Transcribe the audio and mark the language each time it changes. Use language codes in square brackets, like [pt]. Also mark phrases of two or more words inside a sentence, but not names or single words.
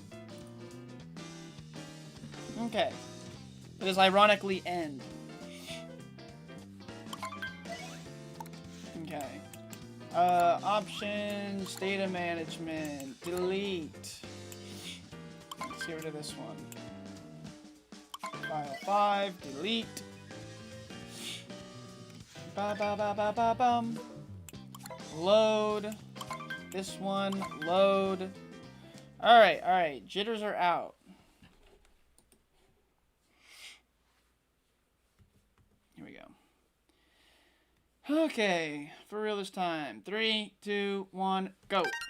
[en] Okay. It is ironically end. Okay. Options, data management, delete. Let's get rid of this one. File 5, delete. Ba ba ba ba ba bum. Load. This one, load. Alright, jitters are out. Here we go. Okay, for real this time. 3, 2, 1, go.